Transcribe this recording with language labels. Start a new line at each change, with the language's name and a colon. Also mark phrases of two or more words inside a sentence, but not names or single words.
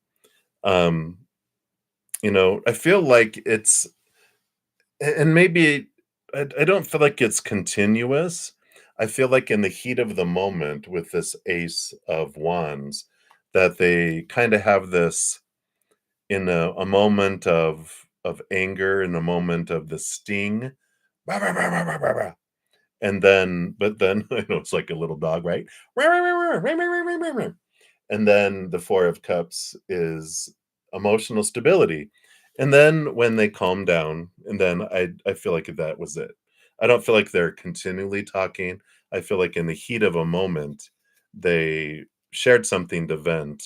English: Um, I feel like and maybe I don't feel like it's continuous. I feel like in the heat of the moment with this Ace of Wands, that they kind of have this in a moment of anger, in a moment of the sting, "Rah, rah, rah, rah, rah, rah, rah." And then, but then, I know it's like a little dog, right? "Rah, rah, rah, rah, rah, rah, rah, rah, rah, rah." And then the Four of Cups is emotional stability. And then when they calm down, and then I feel like that was it. I don't feel like they're continually talking. I feel like in the heat of a moment, they shared something to vent.